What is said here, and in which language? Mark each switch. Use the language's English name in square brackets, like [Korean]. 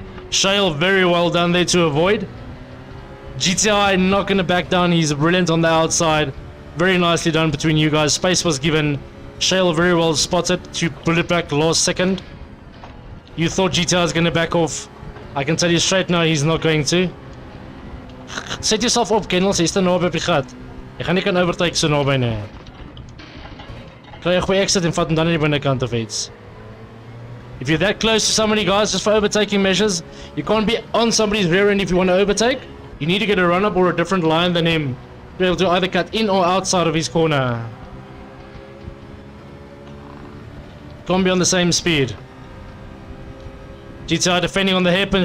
[English] Shale very well done there to avoid. GTI not going to back down. He's brilliant on the outside. Very nicely done between you guys. Space was given. Shale very well spotted to pull it back last second. You thought GTI was going to back off. I can tell you straight now he's not going to. Set yourself up, [Afrikaans] Kennel. Jy is te naby op die gat. Jy gaan nie kan overtake so naby nie. Kry jy goeie exit en vat hom dan aan die binnekant of iets. [English] If you're that close to somebody, guys, just for overtaking measures, you can't be on somebody's rear end if you want to overtake. You need to get a run-up or a different line than him to be able to either cut in or outside of his corner. Can't be on the same speed. GTI defending on the hairpin.